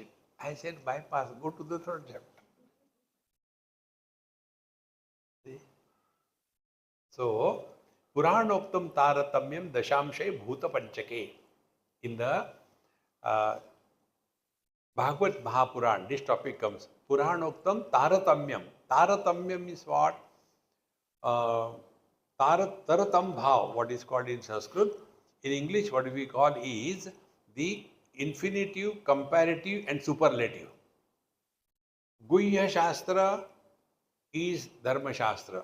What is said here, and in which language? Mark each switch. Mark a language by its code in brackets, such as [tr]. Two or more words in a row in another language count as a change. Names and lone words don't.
[en] I said, bypass, go to the third chapter. See? So, [sa] Puranoktam Taratamyam Dashamshay Bhuta Panchake. [en] In the Bhagavad Mahapuran, this topic comes. [sa] Puranoktam Taratamyam. [en] Taratamyam is what? [sa] Taratam Bhav, [en] what is called in Sanskrit. In English, what we call is the infinitive, comparative and superlative. Guhya Shastra is Dharma Shastra.